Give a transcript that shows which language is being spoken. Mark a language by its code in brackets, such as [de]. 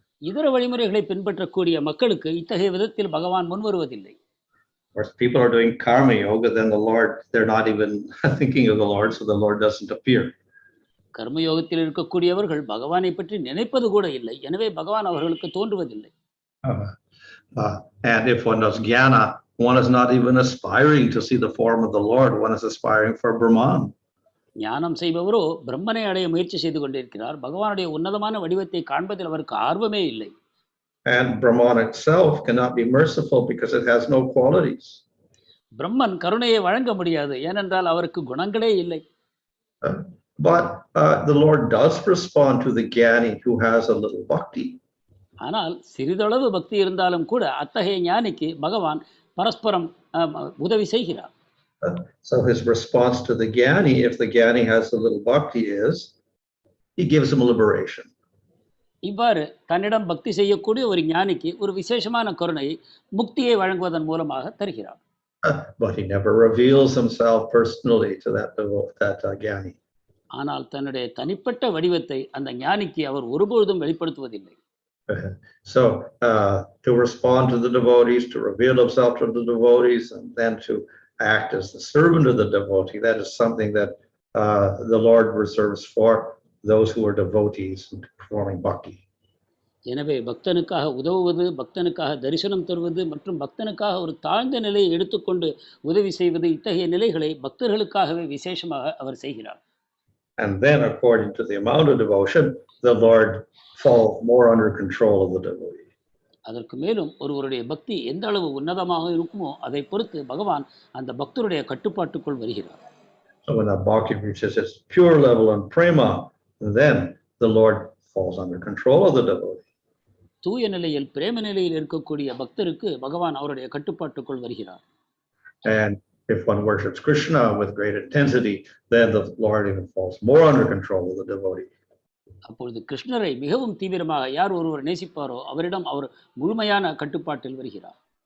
[ta] இதர வழிமுறைகளை பின்பற்றக்கூடிய மக்களுக்கு இத்தகைய விதத்தில் பகவான் முன்வருவதில்லை. [en] Or people are doing karma yoga, then the Lord, they're not even thinking of the Lord, so the Lord doesn't appear. [ta] கர்மயோகத்தில் இருக்கக்கூடியவர்கள் பகவானை பற்றி நினைப்பது கூட இல்லை, எனவே பகவான் அவர்களுக்கு தோன்றுவதில்லை. [en] And if one does jnana, one is not even aspiring to see the form of the Lord, one is aspiring for Brahman. [ta] ஞானம் செய்பவரோ பிரம்மனை அடைய முயற்சி செய்து கொண்டிருக்கிறார், பகவானுடைய உன்னதமான வடிவத்தை காண்பதில் அவருக்கு ஆர்வமே இல்லை. [en] And Brahman itself cannot be merciful because it has no qualities. [ta] பிரம்மன் கருணையை வழங்க முடியாது, ஏனென்றால் அவருக்கு குணங்களே இல்லை. [en] But the Lord does respond to the jnani who has a little bhakti. [ta] ஆனால் சிறிதளவு பக்தி இருந்தாலும் கூட அத்தகைய ஞானிக்கு பகவான் பரஸ்பரம் உதவி செய்கிறார். [en] So his response to the jnani, if the jnani has a little bhakti, is he gives him liberation. [ta] இவ்வாறு தன்னிடம் பக்தி செய்யக்கூடிய ஒரு ஞானிக்கு ஒரு விசேஷமான கருணையை முக்தியை வழங்குவதன் மூலமாக தருகிறார். [en] But he never reveals himself personally to that jnani. [ta] ஆனால் தன்னுடைய தனிப்பட்ட வடிவத்தை அந்த ஞானிக்கு அவர் ஒருபொழுதும் வெளிப்படுத்துவதில்லை. [en] So to respond to the devotees, to reveal himself to the devotees, and then to act as the servant of the devotee, that is something that the Lord reserves for those who are devotees and performing bhakti. [ta] எனவே பக்தனுக்காக உதவுவது, பக்தனுக்காக தரிசனம் தருவது மற்றும் பக்தனுக்காக ஒரு தாழ்ந்த நிலையை எடுத்துக்கொண்டு உதவி செய்வது, இத்தகைய நிலைகளை பக்தர்களுக்காகவே விசேஷமாக அவர் செய்கிறார். [en] And then, according to the amount of devotion, the Lord falls more under control of the devotee. [ta] அதற்கு மேலும் ஒருவருடைய பக்தி எந்த அளவு உன்னதமாக இருக்குமோ அதை பொறுத்து பகவான் அந்த பக்தருடைய கட்டுப்பாட்டுக்குள் வருகிறார். [en] So when the bhakti reaches its pure level in prema, then the Lord falls under control of the devotee. [ta] தூய நிலையில் பிரேம நிலையில் இருக்கக்கூடிய பக்தருக்கு பகவான் அவருடைய கட்டுப்பாட்டுக்குள் வருகிறார். [en] And if one worships Krishna with great intensity, then the Lord even falls more under control of the devotee. [ta] அப்பொழுது கிருஷ்ணரை மிகவும் தீவிரமாக யார் ஒருவர் நேசிப்பாரோ அவரிடம் அவர் முழுமையான கட்டுப்பாட்டில் வருகிறார்.